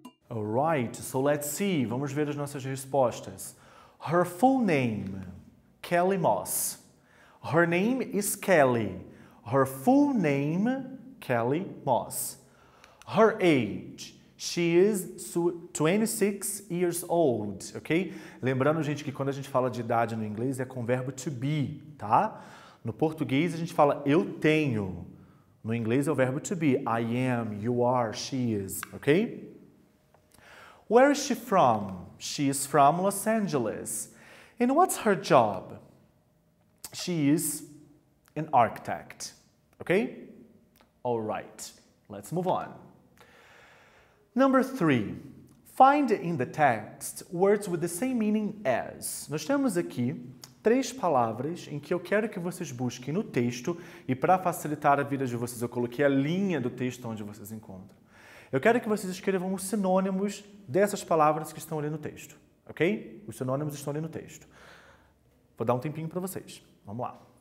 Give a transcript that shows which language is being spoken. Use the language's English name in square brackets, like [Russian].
[English] Alright, so let's see. [Portuguese] Vamos ver as nossas respostas. [English] Her full name, Kelly Moss. Her name is Kelly. Her full name, Kelly Moss. Her age. She is 26 years old, ok? [Portuguese] Lembrando, gente, que quando a gente fala de idade no inglês é com o verbo to be, tá? No português a gente fala eu tenho. No inglês é o verbo [English] to be. I am, you are, she is, ok? Where is she from? She is from Los Angeles. And what's her job? She is an architect, ok? All right, let's move on. Number 3, find in the text words with the same meaning as. [Portuguese] Nós temos aqui 3 palavras em que eu quero que vocês busquem no texto e para facilitar a vida de vocês eu coloquei a linha do texto onde vocês encontram. Eu quero que vocês escrevam os sinônimos dessas palavras que estão ali no texto, ok? Os sinônimos estão ali no texto. Vou dar um tempinho para vocês. Vamos lá.